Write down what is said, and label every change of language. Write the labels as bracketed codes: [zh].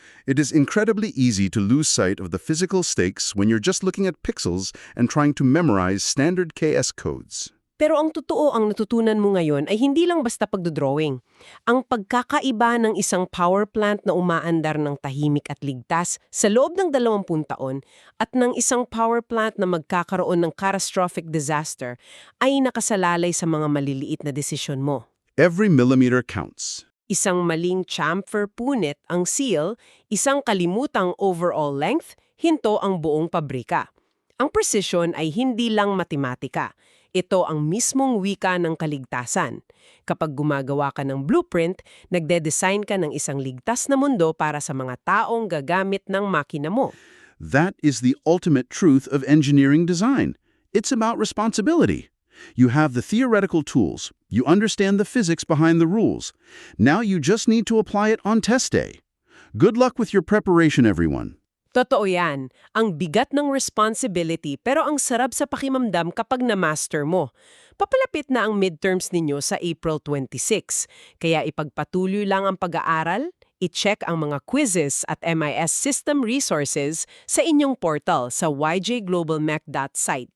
[en] It is incredibly easy to lose sight of the physical stakes when you're just looking at pixels and trying to memorize standard KS codes. [tl] Pero ang totoo, ang natutunan mo ngayon ay hindi lang basta pagdodrawing. Ang pagkakaiba ng isang power plant na umaandar ng tahimik at ligtas sa loob ng 20 taon at ng isang power plant na magkakaroon ng catastrophic disaster ay nakasalalay sa mga maliliit na desisyon mo. [en] Every millimeter counts. [tl] Isang maling chamfer punit ang seal, isang kalimutang overall length, hinto ang buong pabrika. Ang precision ay hindi lang matematika. Ito ang mismong wika ng kaligtasan. Kapag gumagawa ka ng blueprint, nagde-design ka ng isang ligtas na mundo para sa mga taong gagamit ng makina mo. [en] That is the ultimate truth of engineering design. It's about responsibility. You have the theoretical tools. You understand the physics behind the rules. Now you just need to apply it on test day. Good luck with your preparation, everyone. [tl] Totoo yan. Ang bigat ng responsibility pero ang sarap sa pakimamdam kapag na-master mo. Papalapit na ang midterms ninyo sa April 26. Kaya ipagpatuloy lang ang pag-aaral, i-check ang mga quizzes at MIS system resources sa inyong portal sa yjglobalmech.site.